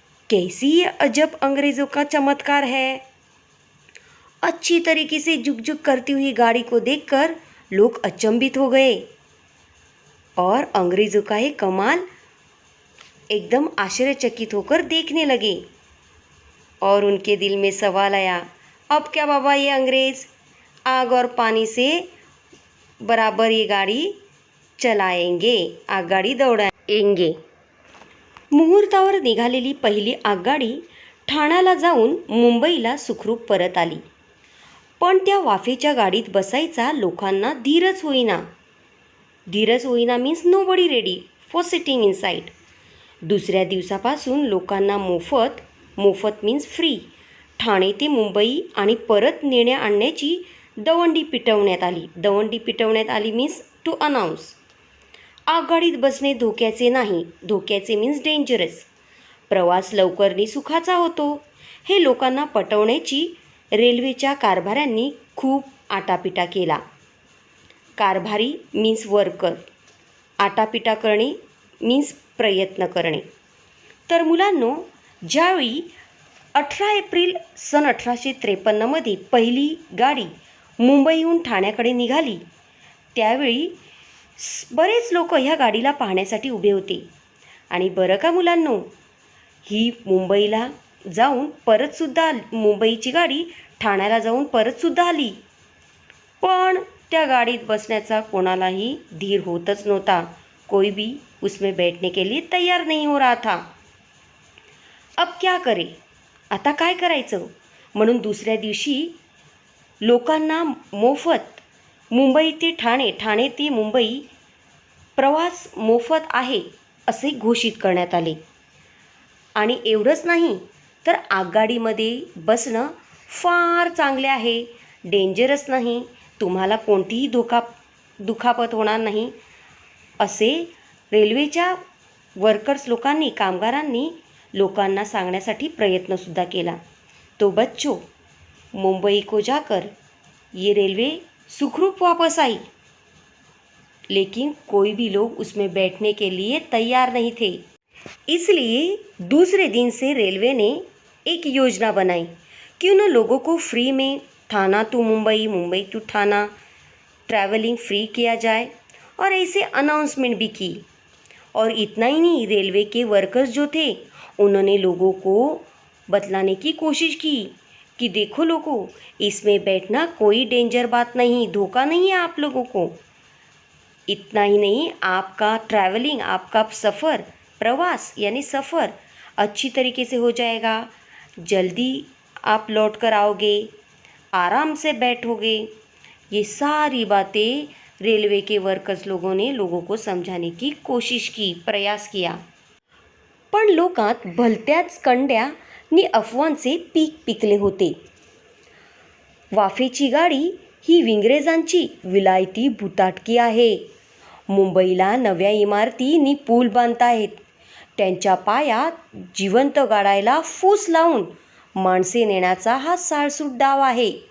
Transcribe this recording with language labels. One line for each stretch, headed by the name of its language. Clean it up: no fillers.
Hindi: कैसी ये अजब अंग्रेज़ों का चमत्कार है. अच्छी तरीके से जुग करती हुई गाड़ी को देखकर लोग अचंभित हो गए और अंग्रेज़ों का ये कमाल एकदम आश्चर्यचकित होकर देखने लगे. और उनके दिल में सवाल आया, अब क्या बाबा ये अंग्रेज़ आग और पानी से बराबर ये गाडी चलाएंगे, आगगाडी दौडाएंगे.
Marathi: मुहूर्तावर निघालेली पहिली आगगाडी ठाण्याला जाऊन मुंबईला सुखरूप परत आली. पण त्या वाफेच्या गाडीत बसायचा लोकांना धीरच होईना.
English: Means nobody ready for sitting inside.
Marathi: दुसऱ्या दिवसापासून लोकांना मोफत
English: means free
Marathi: ठाणे ते मुंबई आणि परत नेण्या आणण्याची दवंडी पिटवण्यात आली
English: Means to announce.
Marathi: आगगाडीत बसणे धोक्याचे नाही, धोक्याचे
English: Means dangerous.
Marathi: प्रवास लवकर नि सुखाचा होतो हे लोकांना पटवण्याची रेल्वेच्या कारभाऱ्यांनी खूप आटापिटा केला. कारभारी
English: means worker,
Marathi: आटापिटा करणे मीन्स प्रयत्न करणे. तर मुलांनो, ज्यावेळी 18 एप्रिल सन 1853 पहिली गाडी मुंबईहून ठाण्याकडे निघाली त्यावेळी बरेच लोक ह्या गाडीला पाहण्यासाठी उभे होते. आणि बरं का मुलांनो, ही मुंबईला जाऊन परतसुद्धा मुंबईची गाडी ठाण्याला जाऊन परतसुद्धा आली. पण त्या गाडीत बसण्याचा कोणालाही धीर होतच नव्हता.
Hindi: कोई भी उसमें बैठने के लिए तैयार नहीं हो रहा था. अब क्या करे,
Marathi: आता काय करायचं म्हणून दुसऱ्या दिवशी लोकांना मोफत मुंबई ते ठाणे, ठाणे ते मुंबई प्रवास मोफत आहे असे घोषित करण्यात आले. आणि एवढंच नाही तर आगगाडीमध्ये बसणं फार चांगले आहे, डेंजरस नाही, तुम्हाला कोणतीही दुखापत होणार नाही असे रेल्वेच्या वर्कर्स कामगारांनी लोकांना सांगण्यासाठी प्रयत्नसुद्धा केला.
Hindi: तो बच्चों, मुंबई को जाकर ये रेलवे सुखरूप वापस आई, लेकिन कोई भी लोग उसमें बैठने के लिए तैयार नहीं थे. इसलिए दूसरे दिन से रेलवे ने एक योजना बनाई, क्यों न लोगों को फ्री में थाना टू मुंबई, मुंबई टू थाना ट्रैवलिंग फ्री किया जाए. और ऐसे अनाउंसमेंट भी की. और इतना ही नहीं, रेलवे के वर्कर्स जो थे उन्होंने लोगों को बतलाने की कोशिश की कि देखो लोगों, इसमें बैठना कोई डेंजर बात नहीं, धोखा नहीं है आप लोगों को. इतना ही नहीं, आपका ट्रैवलिंग, आपका सफ़र, प्रवास यानी सफ़र अच्छी तरीके से हो जाएगा. जल्दी आप लौट कर आओगे, आराम से बैठोगे। ये सारी बातें रेलवे के वर्कर्स लोगों ने लोगों को समझाने की कोशिश की, प्रयास किया.
Marathi: पण लोकांत भलत्याच कंड्या नि अफवांचे पीक पिकले होते. वाफेची गाडी ही इंग्रजांची विलायती भुताटकी आहे. मुंबईला नव्या इमारती नि पूल बांधतायत. त्यांच्या पायात जिवंत गाडायला फूस लावून माणसे नेण्याचा हा साळसूट डाव आहे.